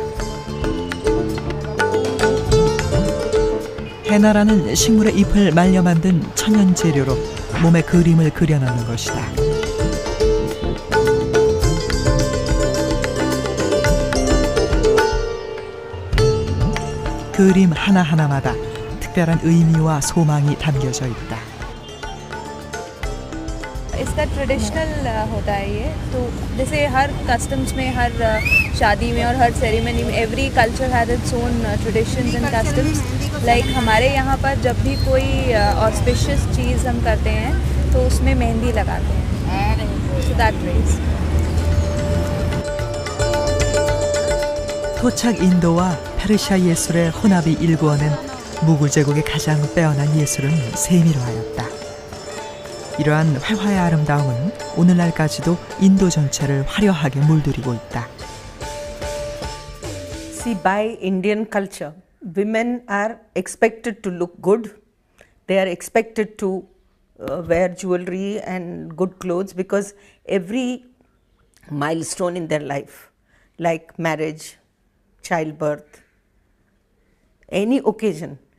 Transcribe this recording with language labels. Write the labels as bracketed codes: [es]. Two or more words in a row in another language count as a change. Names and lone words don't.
[ko] 헤나라는 식물의 잎을 말려 만든 천연 재료로 몸에 그림을 그려넣는 것이다. 그림 하나하나마다 특별한 의미와 소망이 담겨져 있다. [hi] इसका ट्रेडिशनल होता है ये, तो जैसे हर कस्टम्स में, हर शादी में और हर सेरेमनी में [en] every culture has its own traditions and customs. [hi] लाइक हमारे यहाँ पर जब भी कोई ऑस्पिशियस चीज़ हम करते हैं तो उसमें मेहंदी लगाते हैं. [en] So that ways. [ko] 토착 인도와 페르시아 예술의 혼합이 일구어낸 무굴 제국의 가장 빼어난 예술은 세밀화였다. 이러한 회화의 아름다움은 오늘날까지도 인도 전체를 화려하게 물들이고 있다. [en] See, by Indian culture, women are expected to look good. They are expected to wear jewelry and good clothes, because every milestone in their life, like marriage, childbirth, any occasion.